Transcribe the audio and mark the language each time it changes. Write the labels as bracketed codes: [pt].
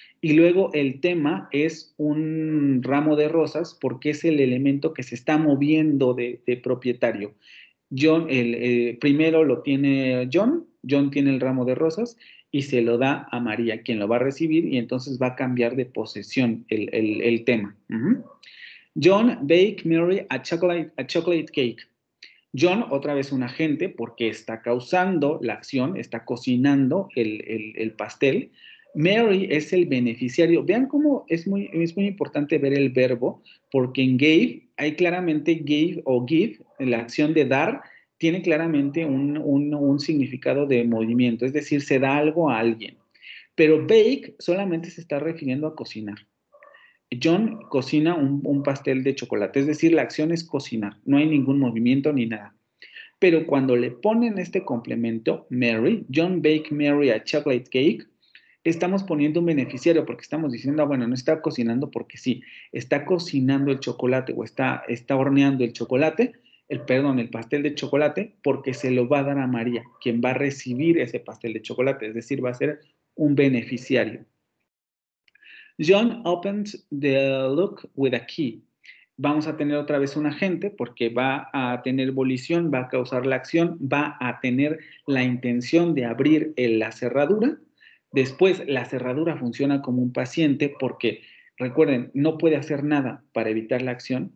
[es] Y luego el tema es un ramo de rosas porque es el elemento que se está moviendo de propietario. Primero lo tiene John tiene el ramo de rosas y se lo da a María, quien lo va a recibir y entonces va a cambiar de posesión el tema. [en] John bake Mary a chocolate cake. [es] John, otra vez un agente, porque está causando la acción, está cocinando el pastel. Mary es el beneficiario. Vean cómo es muy importante ver el verbo, porque en gave hay claramente gave o give, la acción de dar, tiene claramente un significado de movimiento, es decir, se da algo a alguien. Pero bake solamente se está refiriendo a cocinar. John cocina un pastel de chocolate, es decir, la acción es cocinar, no hay ningún movimiento ni nada. Pero cuando le ponen este complemento, Mary, [en] John bake Mary a chocolate cake, [es] estamos poniendo un beneficiario porque estamos diciendo, bueno, no está cocinando porque sí, está cocinando el chocolate o está horneando el chocolate el pastel de chocolate, porque se lo va a dar a María, quien va a recibir ese pastel de chocolate, es decir, va a ser un beneficiario. [en] John opened the lock with a key. [es] Vamos a tener otra vez un agente porque va a tener volición, va a causar la acción, va a tener la intención de abrir la cerradura. Después, la cerradura funciona como un paciente porque, recuerden, no puede hacer nada para evitar la acción.